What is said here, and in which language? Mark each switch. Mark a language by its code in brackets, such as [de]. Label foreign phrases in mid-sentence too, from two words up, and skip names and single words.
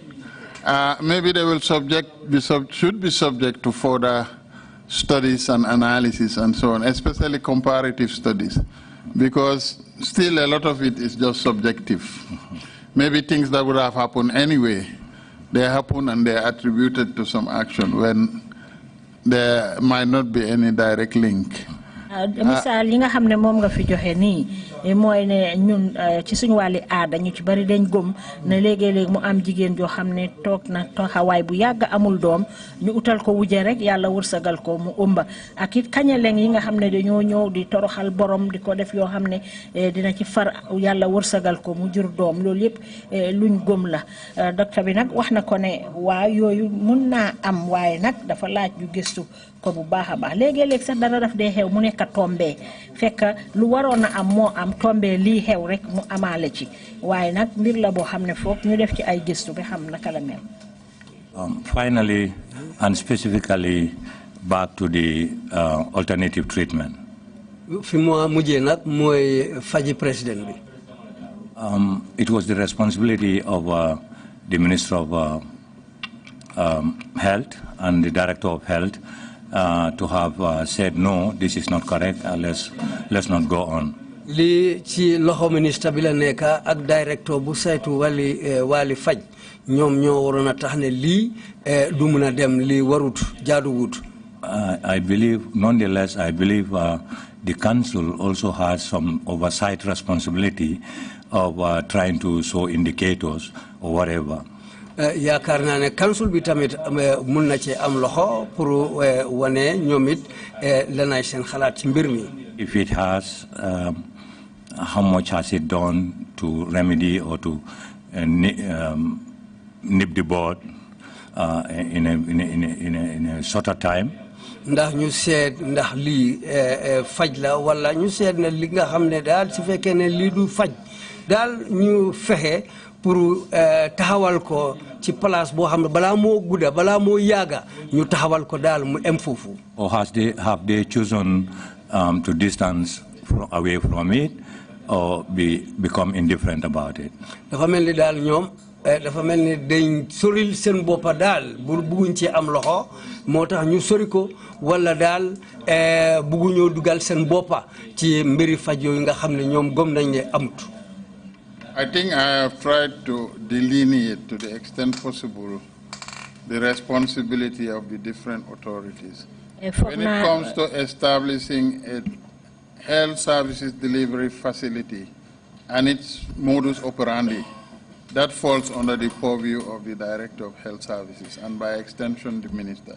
[en] Maybe they will should be subject to further studies and analysis and so on, especially comparative studies, because still a lot of it is just subjective. maybe things that would have happened anyway, they happen and they're attributed to some action when there might not be any direct link. [wo] Misaal yi nga xam ne moom nga fi joxe nii mooy ne ñun ci suñu wàlli aada ñu ci bari dañ gëm ne léegi-léegi mu am jigéen joo xam ne toog na taxawaay bu yàgg amul doom ñu utal ko wujje rek yàlla wërsagal ko mu ëmba ak it kañaleng yi nga xam ne dañoo ñëw di toroxal borom di ko def yoo xam ne dina ci far yàlla wërsagal ko mu jur doom loolu yëpp luñ gëm la docteur bi nag wax na ko ne waa yooyu mun naa am waaye nag dafa laaj ñu gëstu ko bu baax a baax léegi-léegi sax dara daf dee xew mu nekk tombé fekk lu waroon a am moo am tombé lii xew rek mu amaale ci waaye nag mbir la boo xam ne foog ñu def ci ay gëstu bi xam naka la mel. [en] Finally and specifically back to the alternative treatment. [wo] fi mu mujjee nag mooy faji président bi. [en] It was the responsibility of the Minister of Health and the Director of Health to have said no, this is not correct. Let's not go on. [wo] Li ci loxo ministre bi la nekk ak directeur bu saytu wali faj ñoom ñoo waroon a tax ne lii du mun a dem lii warut jaaduwut. [en] I believe, nonetheless, I believe the council also has some oversight responsibility of trying to show indicators or whatever. [wo] yaakaar naa ne council bi tamit mun na ci am loxo pour wane ñoom it lanay seen xalaat ci mbir mi. [en] If it has, how much has it done to remedy or to nip the bud in a shorter time? [wo] ndax ñu seet ndax lii faj la wala ñu seet ne li nga xam ne daal su fekkee ne lii du faj daal ñu fexe pour taxawal ko ci place boo xam ne balaa moo gudda balaa moo yaaga ñu taxawal ko daal mu em foofu. [en] Or have they chosen to distance away from it or become indifferent about it? [wo] dafa mel ni daal ñoom dafa mel ni dañ soril seen boppa daal bu bugguñ ci am loxo moo tax ñu sori ko wala daal bugguñoo dugal seen boppa ci mbiri faj yooyu nga xam ne ñoom gëm nañ ne amut. [en] I think I have tried to delineate to the extent possible the responsibility of the different authorities. When it comes to establishing a health services delivery facility and its modus operandi, that falls under the purview of the Director of Health Services and by extension the Minister.